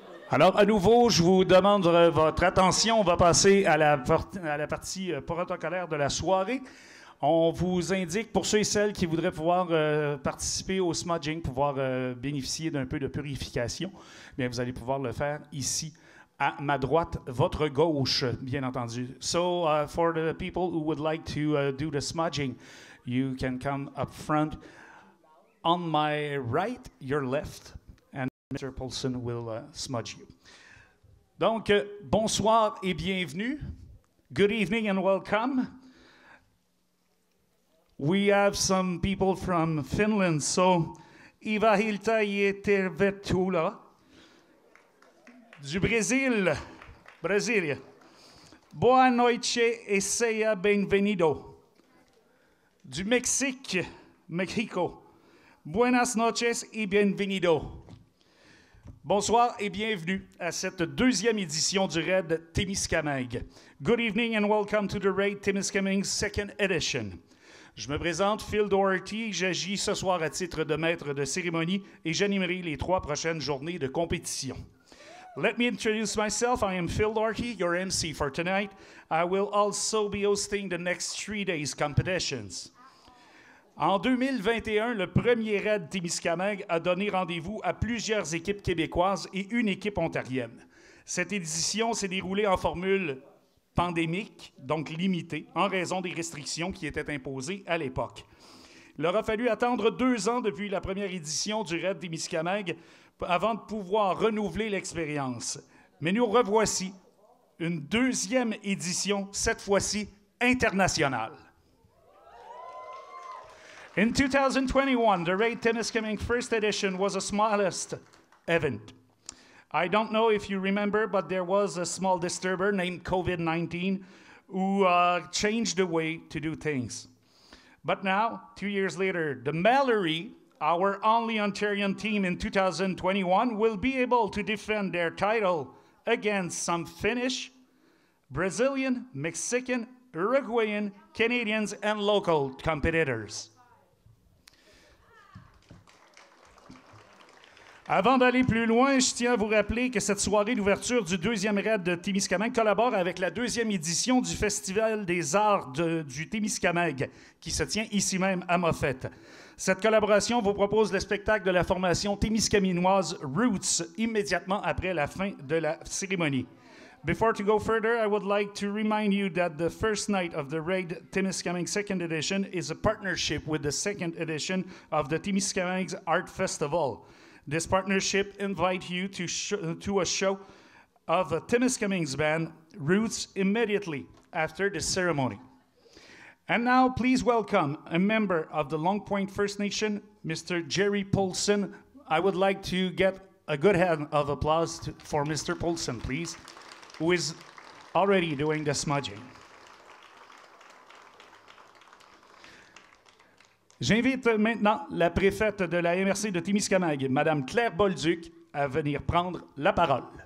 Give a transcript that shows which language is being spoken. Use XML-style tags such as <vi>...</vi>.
<fr>Alors, à nouveau, je vous demande votre attention. On va passer à la partie protocolaire de la soirée. On vous indique, pour ceux et celles qui voudraient pouvoir participer au smudging, pouvoir bénéficier d'un peu de purification, bien, vous allez pouvoir le faire ici, à ma droite, votre gauche, bien entendu.</fr> <en>So, for the people who would like to do the smudging, you can come up front. On my right, your left. Mr. Paulson will smudge you.</en> <fr>Donc, bonsoir et bienvenue.</fr> <en>Good evening and welcome. We have some people from Finland, so</en> <fi>Iva Hilta Tervetula.</fi> <fr>Du Brésil, Brasília.</fr> <pt>Boa noite e seja bem-vindo.</pt> <fr>Du Mexique, Mexico.</fr> <es>Buenas noches y bienvenido.</es> <fr>Bonsoir et bienvenue à cette deuxième édition du Raid Témiscamingue.</fr> <en>Good evening and welcome to the Raid Témiscamingue second edition.</en> <fr>Je me présente, Phil Doherty, j'agis ce soir à titre de maître de cérémonie et j'animerai les 3 prochaines journées de compétition.</fr> <en>Let me introduce myself. I am Phil Doherty, your MC for tonight. I will also be hosting the next 3 days competitions.</en> <fr>En 2021, le premier Raid Témiscamingue a donné rendez-vous à plusieurs équipes québécoises et une équipe ontarienne. Cette édition s'est déroulée en formule pandémique, donc limitée, en raison des restrictions qui étaient imposées à l'époque. Il aura fallu attendre 2 ans depuis la première édition du Raid Témiscamingue avant de pouvoir renouveler l'expérience. Mais nous revoici, une deuxième édition, cette fois-ci internationale.</fr> <en>In 2021, the Raid Témiscamingue First Edition was a smallest event. I don't know if you remember, but there was a small disturber named COVID-19 who changed the way to do things. But now, 2 years later, the Mallory, our only Ontarian team in 2021, will be able to defend their title against some Finnish, Brazilian, Mexican, Uruguayan, Canadians, and local competitors.</en> <fr>Avant d'aller plus loin, je tiens à vous rappeler que cette soirée d'ouverture du deuxième Raid de Témiscamingue collabore avec la deuxième édition du Festival des arts du Témiscamingue, qui se tient ici même à Moffett. Cette collaboration vous propose le spectacle de la formation témiscaminoise Roots immédiatement après la fin de la cérémonie.</fr> <en>Before to go further, I would like to remind you that the first night of the Raid Témiscamingue second edition is a partnership with the second edition of the Témiscamingue Art Festival. This partnership invites you to a show of Témiscamingue's band, Roots, immediately after the ceremony. And now, please welcome a member of the Long Point First Nation, Mr. Jerry Paulson. I would like to get a good hand of applause for Mr. Paulson, please, who is already doing the smudging.</en> <fr>J'invite maintenant la préfète de la MRC de Témiscamingue, Mme Claire Bolduc, à venir prendre la parole.</fr>